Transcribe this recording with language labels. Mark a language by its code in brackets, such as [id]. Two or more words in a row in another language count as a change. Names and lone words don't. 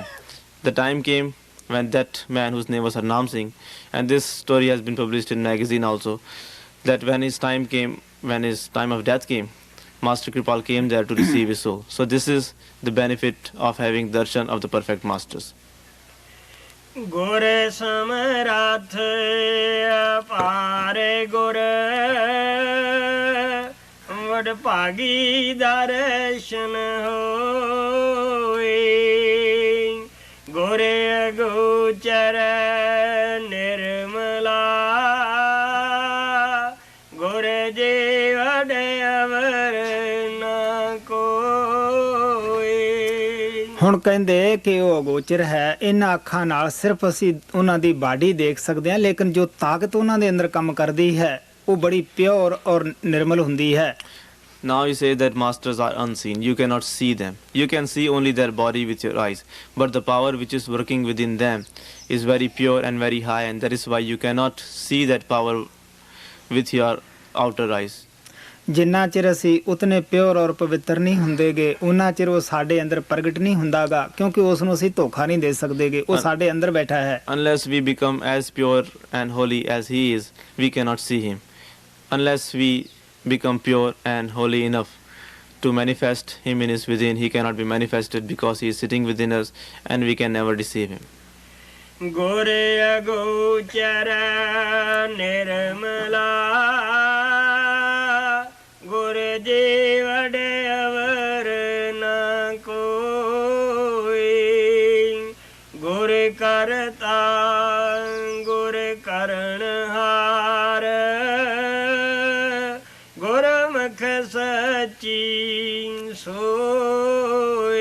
[en] The time came when that man, whose name was Harnam Singh, and this story has been published in magazine also, that when his time of death came, Master Kripal came there to receive his soul. So this is the benefit of having darshan of the perfect masters. [pa] ਗੁਰ ਸਮਰਾਥ ਅਪਾਰੇ ਗੁਰ ਵਡ ਭਾਗੀ ਦਰਸ਼ਨ ਹੋਏ ਗੁਰ ਅਗੋਚਰ ਨਿਰਮਲਾ ਗੁਰ ਜੀ ਵਡ ਅਵਰ ਨਾ ਕੋਏ। ਹੁਣ ਕਹਿੰਦੇ ਕਿ ਉਹ ਅਗੋਚਰ ਹੈ। ਇਹਨਾਂ ਅੱਖਾਂ ਨਾਲ ਸਿਰਫ ਅਸੀਂ ਉਹਨਾਂ ਦੀ ਬਾਡੀ ਦੇਖ ਸਕਦੇ ਹਾਂ, ਲੇਕਿਨ ਜੋ ਤਾਕਤ ਉਹਨਾਂ ਦੇ ਅੰਦਰ ਕੰਮ ਕਰਦੀ ਹੈ ਉਹ ਬੜੀ ਪਿਓਰ ਔਰ ਨਿਰਮਲ ਹੁੰਦੀ ਹੈ। [en] Now you say that masters are unseen, you cannot see them. You can see only their body with your eyes, but the power which is working within them is very pure and very high, and that is why you cannot see that power with your outer eyes. [pa] ਜਿੰਨਾ ਚਿਰ ਅਸੀਂ ਉਤਨੇ ਪਿਓਰ ਔਰ ਪਵਿੱਤਰ ਨਹੀਂ ਹੁੰਦੇਗੇ, ਉਨਾ ਚਿਰ ਉਹ ਸਾਡੇ ਅੰਦਰ ਪ੍ਰਗਟ ਨਹੀਂ ਹੁੰਦਾਗਾ, ਕਿਉਂਕਿ ਉਸ ਨੂੰ ਅਸੀਂ ਧੋਖਾ ਨਹੀਂ ਦੇ ਸਕਦੇਗੇ, ਉਹ ਸਾਡੇ ਅੰਦਰ ਬੈਠਾ ਹੈ। [en] Unless we become as pure and holy as he is, we cannot see him. Unless we become pure and holy enough to manifest him in his within, he cannot be manifested because he is sitting within us, and we can never deceive him. [pa] ਗੁਰ ਅਗੋਚਰ ਨਿਰਮਲਾ ਗੁਰ ਜੀ ਵਡ ਅਵਰ ਨਾ ਕੋਇ ਗੁਰ ਕਰਤਾ ਗੁਰ ਕਰਨਹਾਰ ਗੁਰਮੁਖ ਸੱਚੀ ਸੋਇ।